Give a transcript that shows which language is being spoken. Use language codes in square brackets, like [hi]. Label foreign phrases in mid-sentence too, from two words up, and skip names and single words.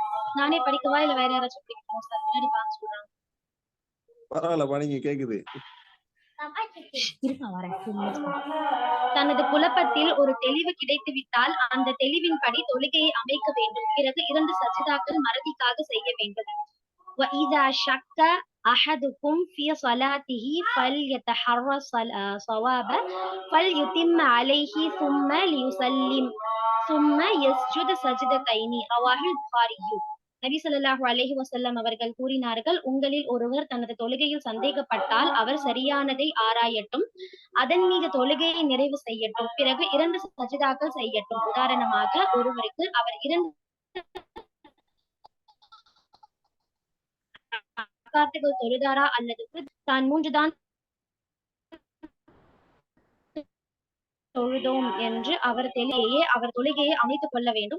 [ta] நானே படிக்கவா இல்ல வேற யாராச்சும் படிக்கணுமா உஸ்தாத்? பின்னாடி பாங்க சொல்றாங்க. பரவாயில்ல படிங்க, கேக்குது. தனது குழப்பத்தில் ஒரு தெளிவு கிடைத்துவிட்டால் அந்த தெளிவின்படி தொழுகையை அமைக்க வேண்டும். பிறகு 2 சஜிதாக்கள் மறதிக்காக செய்ய வேண்டும். [ar] وَإِذَا شَكَّ أَحَدُكُمْ فِي صَلَاتِهِ فَلْيَتَحَرَّ الصَّوَابَ فَلْيُتِمَّ عَلَيْهِ ثُمَّ لِيُسَلِّمْ ثُمَّ يَسْجُدْ سَجْدَتَيْنِ رواه البخاري. [ta] நபி [ar] صلى الله عليه وسلم [ta] அவர்கள் கூறினார்கள், உங்களில் ஒருவர் தனது தொழுகையில் சந்தேகப்பட்டால் அவர் சரியானதை ஆராயட்டும், அதன் மீது தொழுகையை நிறைவு செய்யட்டும், பிறகு 2 சஜிதாக்கள் செய்யட்டும். உதாரணமாக, ஒருவருக்கு அவர் 2 ரக்காத்துகள் தொழுதாரா அல்லது தான் 3 தான் தொழுதோம் என்று அவர் தொழுகையை அமைத்துக் கொள்ள வேண்டும்.